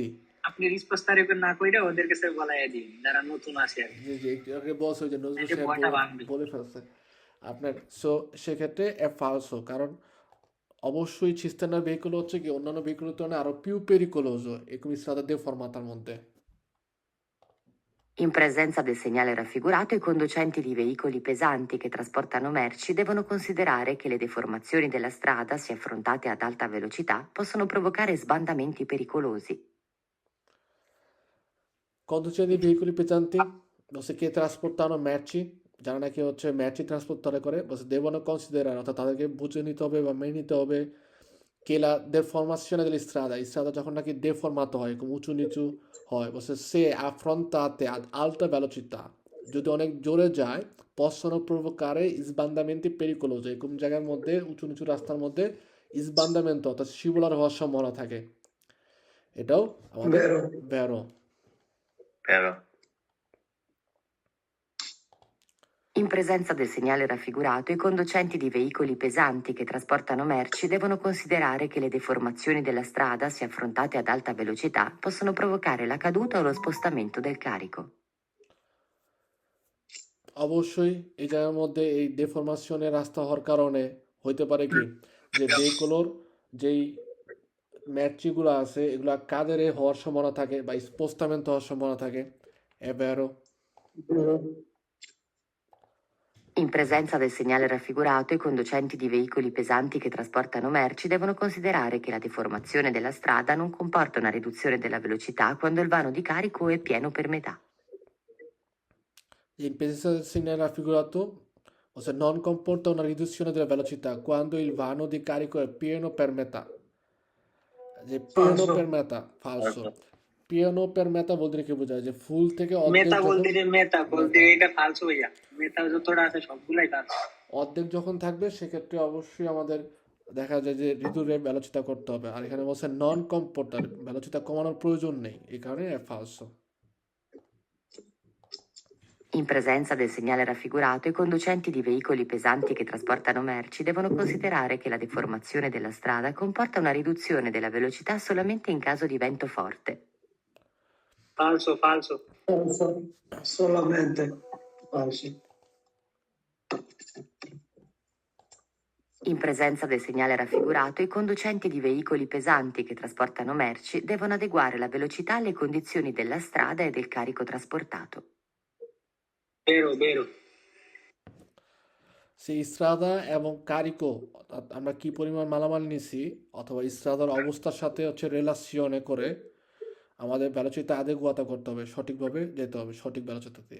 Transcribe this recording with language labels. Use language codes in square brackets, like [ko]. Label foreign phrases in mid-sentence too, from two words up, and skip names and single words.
[bn] আপনি রিস্পোস্তা রেকর্ড না কইরা ওদের কাছে বলাই দিন যারা নতুন আছে আর কি। জি জি একটু আগে বস হয়ে যে নজরুল এই যে সাহেব ভয়টা ভাঙবে। বলে ফেলছে আপনার। সো সেক্ষেত্রে ফালসো, কারণ অবশ্যই চিস্টেনার ভেহিকুল হচ্ছে কি অন্যান্য ভেহিকুলের তুলনায় আরো [it] più pericoloso [bn] এরকম ইসরাদা দে ফরমাতার মধ্যে। [it] In presenza del segnale raffigurato, i conducenti di veicoli pesanti che trasportano merci devono considerare che le deformazioni della strada, se affrontate ad alta velocità, possono provocare sbandamenti pericolosi. Conducenti di veicoli pesanti, [bn] বলছে কে [it] trasportano merci, [bn] যারা নাকি হচ্ছে [it] merci trasportare [bn] করে, বলছে [it] devono considerare, [bn] অর্থাৎ তাদেরকে বুঝে নিতে হবে বা মেনে নিতে হবে [it] che la deformazione dell'istrada, [bn] strada যখন নাকি deformato হয়, এরকম উঁচু নিচু হয়, বলছে [it] se affrontate ad alta velocità, [bn] যদি অনেক জোরে যায়, [it] possono provocare sbandamenti pericolosi, [bn] এরকম জায়গার মধ্যে উঁচু নিচু রাস্তার মধ্যে sbandamento অর্থাৎ শিবলার হওয়ার সম্ভাবনা থাকে। এটাও আমাদের ভেরো। [it] Vero. In presenza del segnale raffigurato, i conducenti di veicoli pesanti che trasportano merci devono considerare che le deformazioni della strada, se affrontate ad alta velocità, possono provocare la caduta o lo spostamento del carico. [bn] অবশ্যই এই জায়গার মধ্যে এই ডেফরমেশনের রাস্তা হওয়ার কারণে হইতে পারে কি যে ভেহিকুলোর যেই ম্যাট্রিকগুলো আছে এগুলা কাদের হওয়ার সম্ভাবনা থাকে বা স্পোস্টামেন্ট হওয়ার সম্ভাবনা থাকে। এবারও [it] In presenza del segnale raffigurato, i conducenti di veicoli pesanti che trasportano merci devono considerare che la deformazione della strada non comporta una riduzione della velocità quando il vano di carico è pieno per metà. in presenza del segnale raffigurato, ossia non comporta una riduzione della velocità quando il vano di carico è pieno per metà. যে pieno per metà, falso. Pieno per metà vuol dire che [bn] বোঝায় যে ফুল থেকে অর্ধেক মেটা যখন বলতে যে মেটা বলতে এটা ফালসো ভাইয়া, মেটা যতটা আছে সবগুলাই ফালসো। অর্ধেক যখন থাকবে সেক্ষেত্রে অবশ্যই আমাদের দেখা যায় যে ঋতুরে ভেলোচিতা করতে হবে, আর এখানে বলছে [it] non comportare velocità [bn] কমানোর প্রয়োজন নেই, এই কারণে ফালসো। [it] In presenza del segnale raffigurato, i conducenti di veicoli pesanti che trasportano merci devono considerare che la deformazione della strada comporta una riduzione della velocità solamente in caso di vento forte. falso falso. Solamente falso. In presenza del segnale raffigurato, i conducenti di veicoli pesanti che trasportano merci devono adeguare la velocità alle condizioni della strada e del carico trasportato. vero vero. [bn] সেই ইস্ত্রাদা এবং কারিকো, অর্থাৎ আমরা কি পরিমাণ মালামাল নিছি অথবা ইস্ত্রাদার অবস্থার সাথে হচ্ছে রিলেশনে করে আমাদের [it] velocità adeguata [bn] করতে হবে, সঠিকভাবে যেতে হবে সঠিক ভেলোচিতা দিয়ে।